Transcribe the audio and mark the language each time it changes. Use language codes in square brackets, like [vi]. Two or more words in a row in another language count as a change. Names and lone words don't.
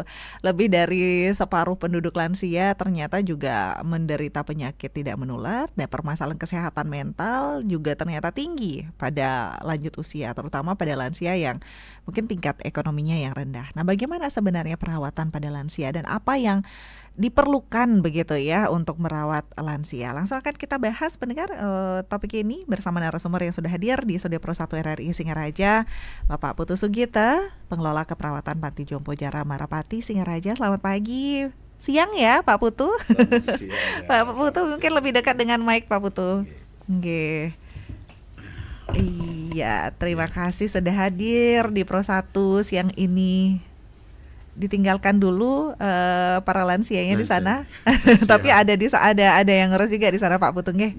[id] Lebih dari separuh penduduk lansia ternyata juga menderita penyakit tidak menular, dan permasalahan kesehatan mental juga ternyata tinggi pada lanjut usia, terutama pada lansia yang mungkin tingkat ekonominya yang rendah. Nah, bagaimana sebenarnya perawatan pada lansia dan apa yang diperlukan begitu ya untuk merawat lansia? Langsung akan kita bahas pendengar topik ini bersama narasumber yang sudah hadir di Studio Pro 1 RRI Singaraja, Bapak Putu Sugite, pengelola keperawatan Panti Jompo Jara Marapati Singaraja. Selamat pagi, siang ya Pak Putu. Siang, ya. Pak Putu mungkin lebih dekat dengan mic Pak Putu. Oke. Iya, terima kasih sudah hadir di Pro 1 siang ini. Ditinggalkan dulu para lansianya di sana. Tapi ada yang ngurus juga di sana Pak Putu nggih.